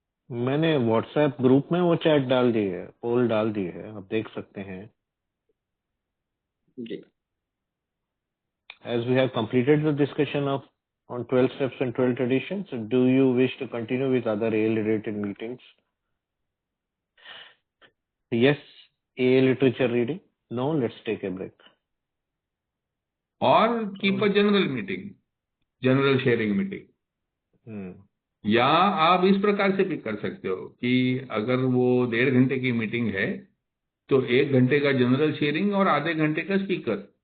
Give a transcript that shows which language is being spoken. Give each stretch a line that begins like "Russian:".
Hindi: मैंने WhatsApp group में वो चैट डाल दी है, पोल डाल दी है, आप देख सकते हैं. जी.
English: As we have completed the discussion of on 12 steps and 12 traditions, do you wish to continue with other AL related meetings? Yes, AL literature reading. No, let's take a break. Or keep a general meeting, general sharing meeting.
Hindi: या आप इस प्रकार से भी कर सकते हो कि अगर वो 1.5 घंटे की मीटिंग है तो 1 घंटे का जनरल शेयरिंग और आधे घंटे का स्पीकर.